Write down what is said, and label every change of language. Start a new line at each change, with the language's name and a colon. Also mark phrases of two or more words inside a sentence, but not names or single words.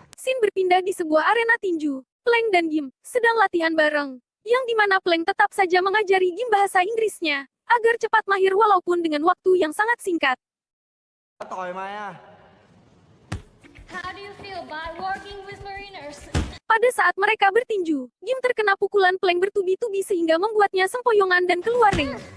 Indonesian: Scene berpindah di sebuah arena tinju. Plank dan Gim sedang latihan bareng, yang dimana Plank tetap saja mengajari Gim bahasa Inggrisnya, agar cepat mahir walaupun dengan waktu yang sangat singkat.
Thai: ต่อยไหมอ่ะ
English: How do you feel about working with mariners?
Indonesian: Pada saat mereka bertinju, Gim terkena pukulan Plank bertubi-tubi sehingga membuatnya sempoyongan dan keluar ring.